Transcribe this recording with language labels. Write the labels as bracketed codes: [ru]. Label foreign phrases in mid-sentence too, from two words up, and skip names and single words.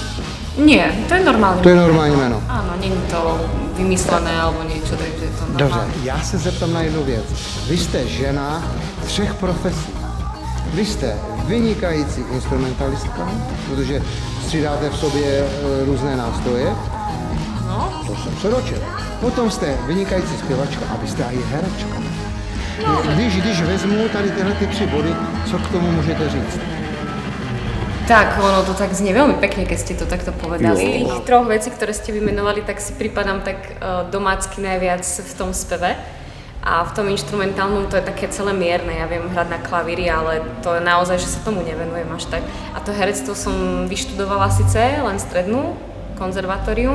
[sk] Nie, to je normálne. [cs] To je normální jméno. [sk] Áno, nie je to vymyslené alebo niečo, takže je to normálne. [cs] Dobře, já se zeptám na jednu věc. Vy jste žena 3 profesí. Vy jste vynikající instrumentalistka, protože střídáte v sobě různé nástroje. No. To jsem přeročil. Potom jste vynikající zpěvačka a vy jste i herečka. No. Když vezmu tady tyhle 3 body, co k tomu můžete říct? [sk] Tak, ono to tak znie veľmi pekne, keď ste to takto povedali. Z tých 3 vecí, ktoré ste vymenovali, tak si pripadám tak domácky najviac v tom speve. A v tom instrumentálnom to je také celé mierne. Ja viem hrať na klavíri, ale to je naozaj, že sa tomu nevenujem až tak. A to herectvo som vyštudovala síce, len strednú, konzervatórium.